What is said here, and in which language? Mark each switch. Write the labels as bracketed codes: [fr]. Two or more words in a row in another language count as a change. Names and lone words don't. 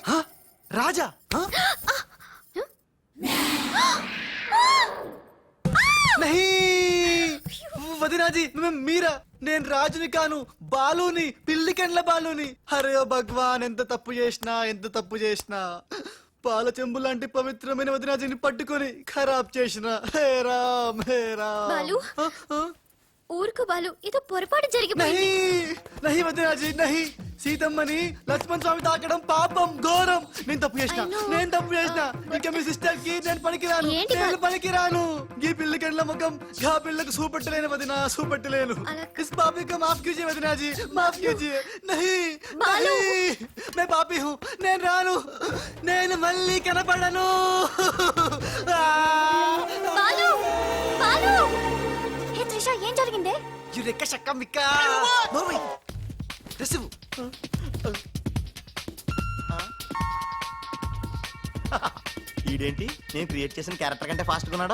[te] హ? రాజా? హ? నహీ! వదినాజీ, మీరా? నేను రాజుని కాను, బాలుని, పిల్లి కండ్ల బాలుని. [hi] अरे ओ भगवान, [te] ఎంత తప్పు చేసినా పాల చెంబు లాంటి పవిత్రమైన వదినాజీని పట్టుకొని ఖరాబ్ చేసిన. హే రామ్, హే రామ్. బాలు? ఊరుకు బాలు, ఏదో పొరపాటు జరిగిపోయింది. నహీ వదినాజీ, నహీ. సీతమ్మని లక్ష్మణ్ స్వామి తాకడం పాపం, ఘోరం. నేను తప్పు చేసిన. ఇంకా మీ సిస్టర్ కి నేను పనికిరాను. ఏంటి బా- నేను పనికిరాను. ఈ పిల్లి కండ్ల ముఖం గా పిల్లకు చూపెట్టలేను వదినా, చూపెట్టలేను. అలా- [hi] इस पापी को माफ कीजिए वदना जी, माफ कीजिए. नहीं, बालू। नहीं, मैं पापी हूँ. [te] నేను రాను, నేను మళ్ళీ కనపడను. బాలు, బాలు. హే త్రిష, ఏం జరిగిందే? యురెక్క శక్క మిక్క. నోర్మై. రిసీవ్. ఈడేంటి నేను క్రియేట్ చేసిన క్యారెక్టర్ కంటే ఫాస్ట్ ఉన్నాడు.